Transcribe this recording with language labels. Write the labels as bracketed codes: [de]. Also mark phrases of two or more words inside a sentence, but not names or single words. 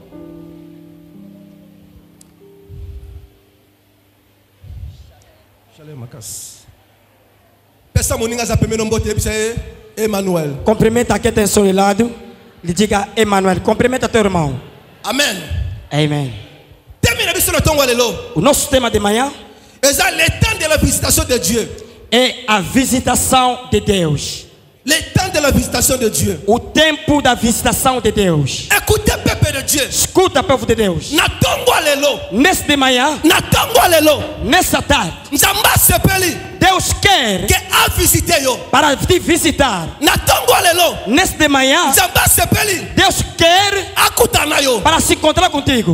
[pt] Emmanuel. Cumprimenta quem tem seu lado. Lhe diga Emmanuel. Cumprimenta teu irmão. Amém. Amém. O nosso tema de manhã [fr] é le temps de la visitation de Dieu. [pt] É a visitação de Deus. [fr] Le temps de la visitation de Dieu. [pt] O tempo da visitação de Deus. [fr] Écoutez, peuple de Dieu. [pt] Escuta, povo de Deus. Nesse de manhã, nessa tarde, Deus quer para te visitar. Nesse de manhã, Deus quer para se encontrar contigo.